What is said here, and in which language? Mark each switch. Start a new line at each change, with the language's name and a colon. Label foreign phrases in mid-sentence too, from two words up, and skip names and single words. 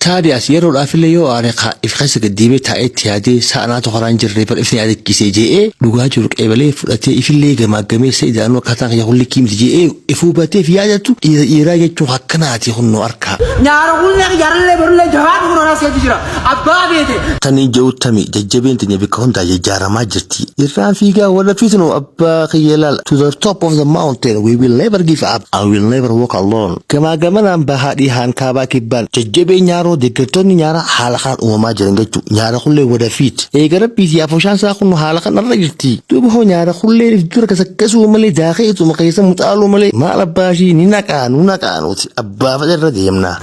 Oromo: Taadiyaas yeroodhaaf illee yoo aare haa if keessa gad deebi'ee taa'ee itti yaadee sa'a naatu karaa hin jirree bar ifni yaadachiisee je'ee dhugaa jiru qeebalee fudhatee ifillee gamaagamee isa idaanuu akkaataan kiyya kulli kiimti je'ee if hubatee fi yaadatu dhiira, dhiiraa jechuun akkanaati hunnoo arkaa. Nyaara kullee jaarallee barullee jahaa dhuguun onaas jira. Abbaa beete. Tanii je'uttami jajjabeen teenya bikka hundaa jajjaaramaa jirti. Irraan fiigaa wala fiitinu abbaa kiyya laal.
English: To the top of the mountain we will never give up and we will never walk alone.
Oromo: Gamaa gamanaan bahaa dhihaan kaabaa kibbaan jajjabee nyaaroo deeggartoonni nyaara haala kanaan uumamaa jiran jechuudha. Nyaara kullee wada fiit. Eega rabbiiti yaa fooshaan isaa kun haala kanarra jirti. Duuba hoo nyaara kullee if dura kasakkasuu malee daakee ituma keessa muxaaluu malee maal abbaa ishii ni naqaa nu naqaa nuti abbaa fedhe irra deemna.